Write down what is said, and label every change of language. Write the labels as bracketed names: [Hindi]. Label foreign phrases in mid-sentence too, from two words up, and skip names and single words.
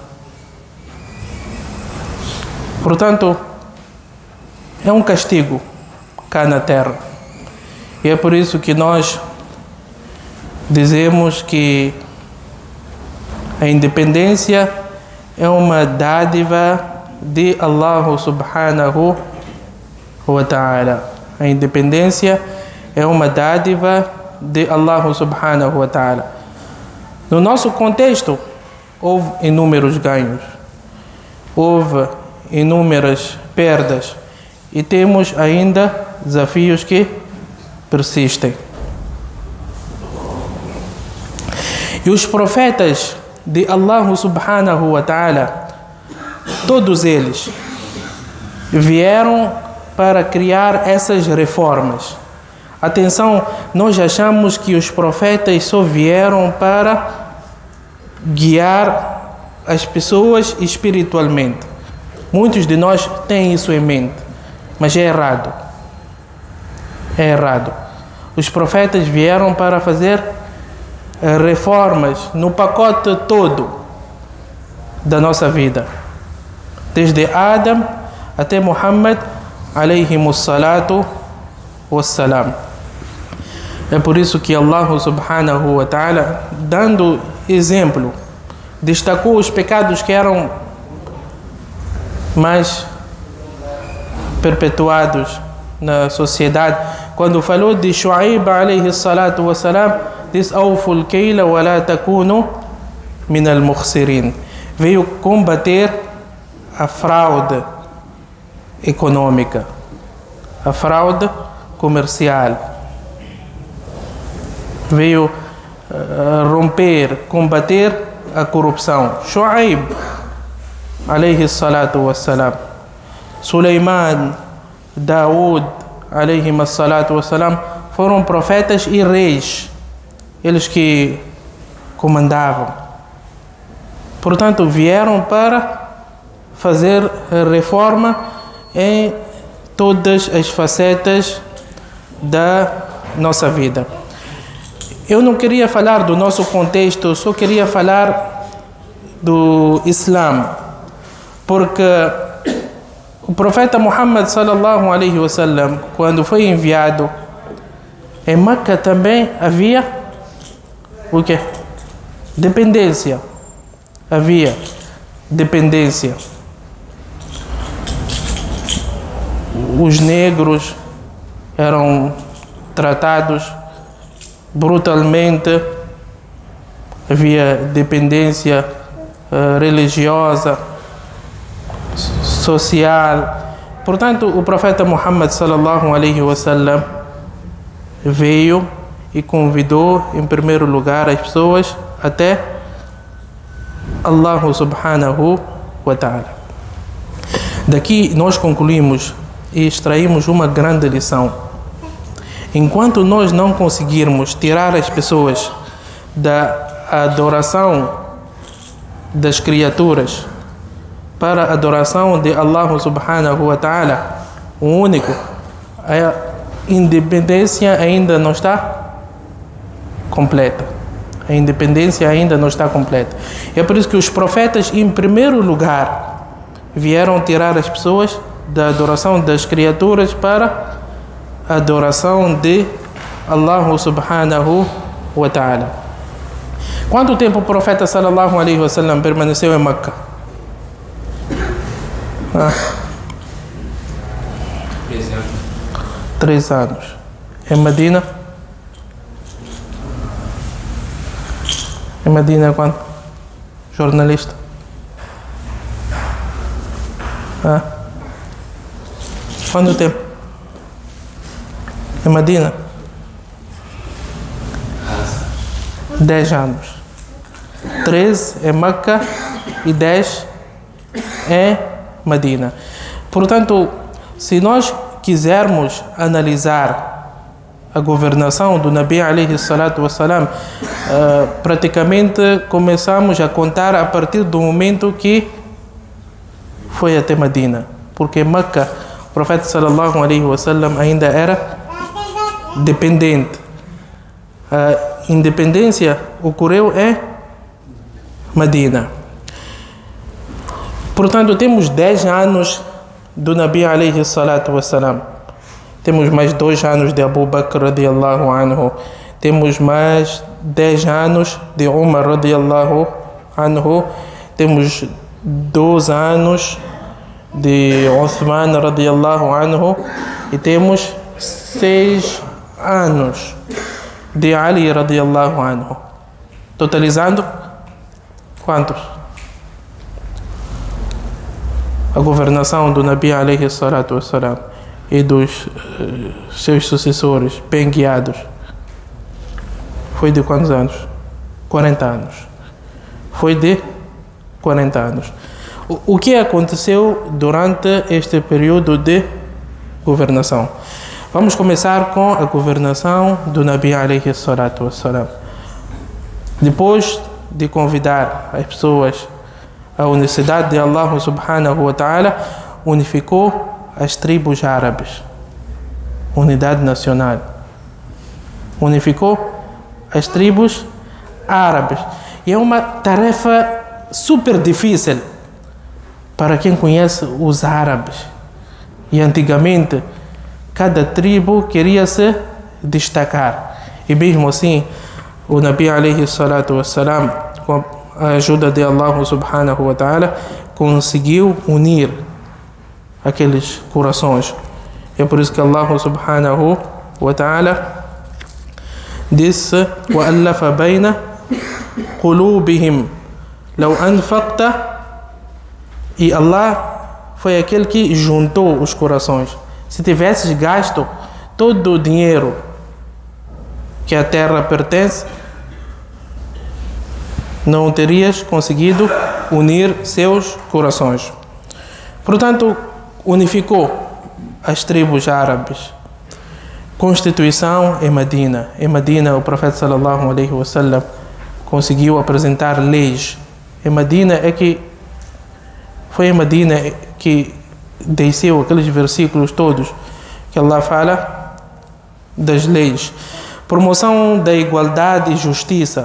[Portuguese] Portanto, é um castigo cá na terra. E é por isso que nós dizemos que a independência é uma dádiva de [Arabic] الله سبحانه وتعالى. [Portuguese] A independência é uma dádiva de [Arabic] الله سبحانه وتعالى. [Portuguese] No nosso contexto, houve inúmeros ganhos, houve inúmeras perdas e temos ainda desafios que persistem. E os profetas de [Arabic] الله سبحانه وتعالى, [Portuguese] todos eles vieram para criar essas reformas. Atenção, nós achamos que os profetas só vieram para guiar as pessoas espiritualmente. Muitos de nós têm isso em mente, mas é errado. É errado. Os profetas vieram para fazer reformas no pacote todo da nossa vida, desde Adam até Muhammad [Arabic] عليهم الصلاة والسلام. [Portuguese] É por isso que [Arabic] الله سبحانه وتعالى, [Portuguese] dando exemplo, destacou os pecados que eram mais perpetuados na sociedade. Quando falou de Shu'aib [Arabic] عليه الصلاة والسلام, diz: "أوفوا الكيل ولا تكونوا من المخسرين." [Portuguese] Veio combater a fraude econômica, a fraude comercial. Veio romper, combater a corrupção. Shu'aib [Arabic] عليه الصلاة والسلام, [Portuguese] Suleiman, Daud [Arabic] عليه الصلاة والسلام [Portuguese] foram profetas e reis, eles que comandavam. Portanto, vieram para fazer reforma em todas as facetas da nossa vida. Eu não queria falar do nosso contexto, eu só queria falar do Islã, porque o profeta Muhammad [Arabic] صلى الله عليه وسلم, [Portuguese] quando foi enviado, em Meca também havia o quê? Dependência. Havia dependência. os negros eram tratados brutalmente, havia dependência religiosa, social. Portanto, o profeta Muhammad [Arabic] صلى الله عليه وسلم [Portuguese] veio e convidou em primeiro lugar as pessoas até [Arabic] الله سبحانه وتعالى. [Portuguese] Daqui nós concluímos e extraímos uma grande lição. Enquanto nós não conseguirmos tirar as pessoas da adoração das criaturas para a adoração de [Arabic] الله سبحانه وتعالى, [Portuguese] o único, a independência ainda não está completa. A independência ainda não está completa. É por isso que os profetas, em primeiro lugar, vieram tirar as pessoas da adoração das criaturas para a adoração de [Arabic] الله سبحانه وتعالى. [Portuguese] Quanto tempo o profeta [Arabic] صلى الله عليه وسلم [Portuguese] permaneceu em Meca? 3 anos. Em Medina? Em Medina quanto? Jornalista? Quanto tempo? Em Medina? 10 anos. 13 em Meca e 10 em Medina. Portanto, se nós quisermos analisar a governação do [Arabic] نبي عليه الصلاة والسلام, [Portuguese] praticamente começamos a contar a partir do momento que foi até Medina, porque Meca, o profeta [Arabic] صلى الله عليه وسلم [Portuguese] ainda era dependente. A independência ocorreu em Medina. Portanto, temos 10 anos do [Arabic] نبي عليه الصلاة والسلام. [Portuguese] Temos mais 2 anos de Abu Bakr [Arabic] رضي الله عنه. [Portuguese] Temos mais 10 anos de Umar [Arabic] رضي الله عنه. [Portuguese] Temos 2 anos de Uthman [Arabic] رضي الله عنه. [Portuguese] E temos 6 anos de Ali [Arabic] رضي الله عنه. [Portuguese] Totalizando, quantos? A governação do [Arabic] نبي عليه الصلاة والسلام [Portuguese] e dos seus sucessores bem guiados foi de quantos anos? 40 anos. Foi de 40 anos. O que aconteceu durante este período de governação? Vamos começar com a governação do [Arabic] نبي عليه الصلاة والسلام. [Portuguese] Depois de convidar as pessoas à unicidade de [Arabic] الله سبحانه وتعالى, [Portuguese] unificou as tribos árabes. Unidade nacional. Unificou as tribos árabes. E é uma tarefa super difícil para quem conhece os árabes. E antigamente, cada tribo queria se destacar. E mesmo assim, o [Arabic] نبي عليه الصلاة والسلام, [Portuguese] com a ajuda de [Arabic] الله سبحانه وتعالى, [Portuguese] conseguiu unir aqueles corações. É por isso que [Arabic] الله سبحانه وتعالى disse: وَأَلَّفَ بَيْنَ قُلُوبِهِمْ لَوْ أَنْفَقْتَ. [Portuguese] E Allah foi aquele que juntou os corações. Se tivesses gasto todo o dinheiro que a terra pertence, não terias conseguido unir seus corações. Portanto, unificou as tribos árabes. Constituição em Medina. Em Medina, o profeta [Arabic] صلى الله عليه وسلم [Portuguese] conseguiu apresentar leis. Em Medina foi em Medina que desceu aqueles versículos todos que Allah fala das leis. Promoção da igualdade e justiça.